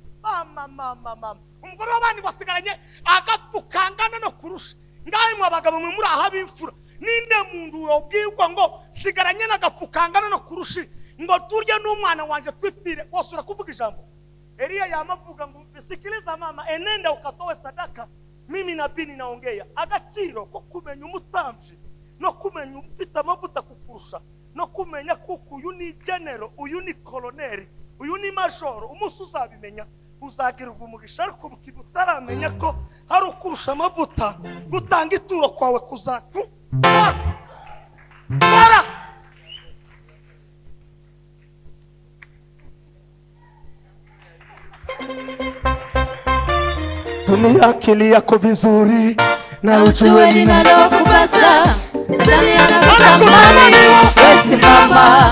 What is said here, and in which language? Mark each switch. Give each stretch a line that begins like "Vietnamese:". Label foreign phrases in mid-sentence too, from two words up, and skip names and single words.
Rundi: Mama umugore w'abandi basigaranye agapfukangana no kurusha. Ngaye mu abagabo mwe muri aha bimfura. Ninde muntu wobwirwa ngo sigaranye n'agapfukangana no kurusha ngo turye n'umwana wanje twifire wose urakuvuga ijambo. Elia yamavuga ngo
Swahili: sikiliza mama enenda ukatowe sadaka mimi nabii ninaongea.
Rundi: Agaciro ko kumenya umutamvyi no kumenya ufite amavuta kukurusha no kumenya kuko uyu ni general uyu ni colonel uyu ni major umunsi uzabimenya uzagirwa umugisha. Ariko bukidu utaramenya ko hari ukurusha amavuta gutanga ituro kwawe kuzaku bara.
Swahili: Tumia akili yako vizuri na ujue ninalokupasa. Shetani anakutamani wewe mama.